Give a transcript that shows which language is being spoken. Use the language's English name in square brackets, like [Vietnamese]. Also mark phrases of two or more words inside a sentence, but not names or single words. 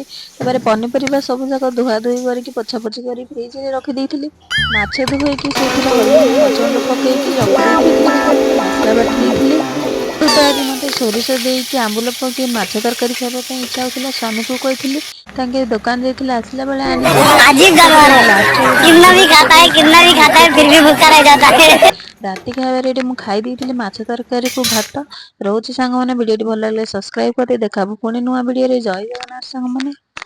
[Odia] ତାପରେ ପନିପରିବା ସବୁ ଯାକ ଧୁଆ ଧୁଇ କରିକି ପୋଛା ପୋଛି କରି ଫ୍ରିଜ ରେ ରଖିଦେଇଥିଲି। ମାଛ ଧୋଇକି ସେଇଥିରେ ହଳଦୀ ମରିଚ ଗୁଣ୍ଡ ପକେଇକି ରଖିଦେଇଥିଲି ଟିକେ ତାପରେ ମସଲା ବାଟି ଦେଇଥିଲି। ତ ଆଜି ମତେ ସୋରିଷ ଦେଇକି ଆମ୍ବୁଲ ପକେଇ ମାଛ ତରକାରୀ ଖାଇବା ପାଇଁ ଇଚ୍ଛା ହଉଥିଲା ସ୍ୱାମୀକୁ କହିଥିଲି ତାଙ୍କେ ଦୋକାନ ଯାଇଥିଲେ ଆସିଲା ବେଳେ ଆଣିକି ଆସିଲେ। [Hindi] अजीब जानवर [Odia] ତାପରେ ଲାଷ୍ଟରେ [Hindi] है, [Odia] ଗୋଟେ [Hindi] कितना भी [Odia] ଆମ୍ବୁଲ ବି [Hindi] खाता है [Odia] ପକେଇକି [Hindi] कितना भी [Odia] ଖାଇଥିଲି [Hindi] खाता [Odia] ଏତେ [Hindi] है फिर भी [Odia] ଟେଷ୍ଟ [Hindi] भूखा रह [Odia] ଲାଗୁଥିଲା [Hindi] जाता है। [Odia] କୁହନି। ରାତି ଖାଇବାରେ ଏଠି ମୁଁ ଖାଇ ଦେଇଥିଲି ମାଛ ତରକାରୀ କୁ ଭାତ। ରହୁଛି ସାଙ୍ଗମାନେ ଭିଡିଓଟି ଭଲ ଲାଗିଲେ ସବସ୍କ୍ରାଇବ କରି ଦେଖାହବ ପୁଣି ନୂଆ ଭିଡିଓରେ ଜୟ ଜଗନ୍ନାଥ ସାଙ୍ଗମାନେ।